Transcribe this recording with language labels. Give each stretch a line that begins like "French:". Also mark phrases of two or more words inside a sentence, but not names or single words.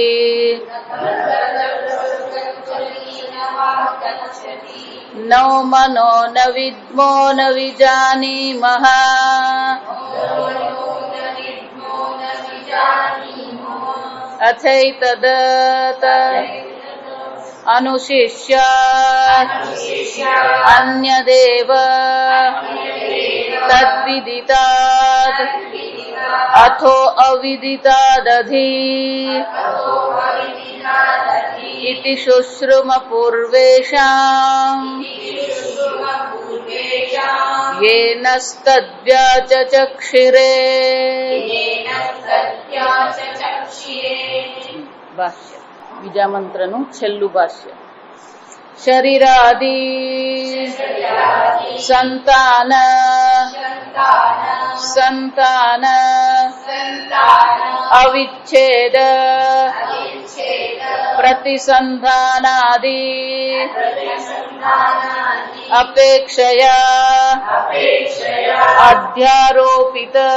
Sanskrit: न मनो न विद्मो न विजानीमः अथैतदत अनुशिष्यात् अन्यदेव तद्विदितात् अथो अविदितादधि इति शुश्रुमपूर्वेषाम् येनस्तद्व्याचचक्षिरे
Gujarati: ભાષ્ય બીજા મંત્રનું છેલ્લું ભાષ્ય શરીરાદિ
Sanskrit: સંતાન અવિચ્છેદ પ્રતિસંધાનાદિ અપેક્ષયા અધ્યારોપિત